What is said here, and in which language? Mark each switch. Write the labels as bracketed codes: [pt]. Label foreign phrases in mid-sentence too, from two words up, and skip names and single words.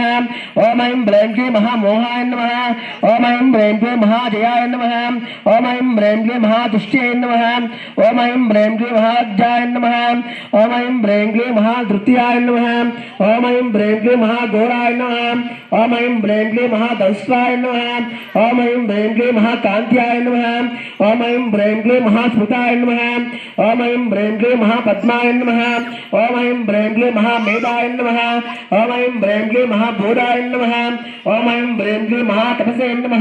[sa] ఓం ఐం హ్రీం క్లీం మహామోహాయ నమః. ఓం ఐం హ్రీం క్లీం మహాజయాయ నమః. ఓం ఐం హ్రీం క్లీం మహాదుష్ట్యాయ నమః. ఓం ఐం హ్రీం క్లీం మహాజ్యాయ నమః. ఓం ఐం హ్రీం క్లీం మహాధృత్యాయ నమః. ఓం ఐం హ్రీం క్లీం మహాఘోరాయ నమః. ఓం ఐం హ్రీం క్లీం మహాదంస్వాయ నమః. नमः। ओम ऐं ह्रीं क्लीं महाकान्त्याय नमः। ओम ऐं ह्रीं क्लीं महास्मृताय नमः। ओम ऐं ह्रीं क्लीं महापद्माय नमः। ओम ऐं ह्रीं क्लीं महामेधाय नमः। ओम ऐं ह्रीं क्लीं महाभूताय नमः। ओम ऐं ह्रीं क्लीं महातपसे नमः।